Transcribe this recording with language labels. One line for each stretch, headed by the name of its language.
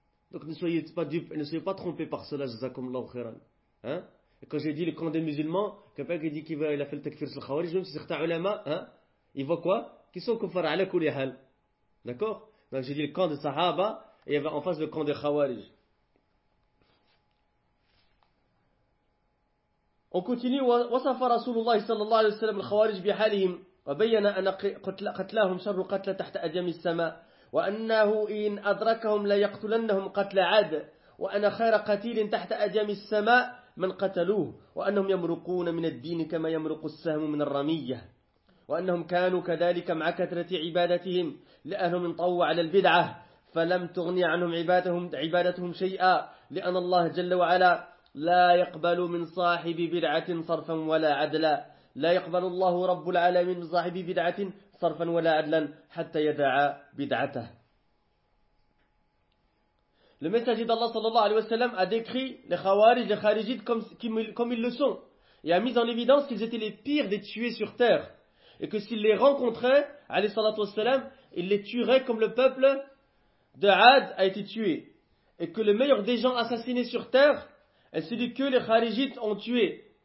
French: Donc ne soyez pas dupes, ne soyez pas trompés par cela,
Arabic: jazakum Allah khairan.
French: Hein? Et quand j'ai dit le camp des musulmans, quelqu'un qui dit qu'il a fait le takfir sur le khawarij, même si certains ulama, hein, ils voient quoi? Qui sont
Arabic: kuffar ala kulli hal.
French: D'accord? Donc j'ai dit le camp des sahaba, et il y avait en face le camp des khawarij. On continue.
Arabic: وصف رسول الله صلى الله عليه وسلم الخوارج بحالهم وبين أن قتلهم شر قتل تحت أديم السماء وأنه إن أدركهم لا يقتلنهم قتل عاد وأن خير قتيل تحت أديم السماء من قتلوه وأنهم يمرقون من الدين كما يمرق السهم من الرمية وأنهم كانوا كذلك مع كثرة عبادتهم لأنهم انطوا على البدعة فلم تغني عنهم عبادتهم شيئا لأن الله جل وعلا لا يقبل من صاحب بدعة صرفا ولا عدلا لا يقبل الله رب العالمين من صاحب بدعة صرفا ولا عدلا حتى يدعى بدعته.
French: Le message d'Allah sallallahu alayhi wa sallam a décrit les khawarij, les kharijites comme ils le sont, et a mis en évidence qu'ils étaient les pires des tués sur terre, et que s'ils les rencontraient, alayhi sallallahu alayhi wa sallam, ils les tueraient comme le peuple de Ad a été tué, et que le meilleur des gens assassinés sur terre est celui que les kharijites ont tué,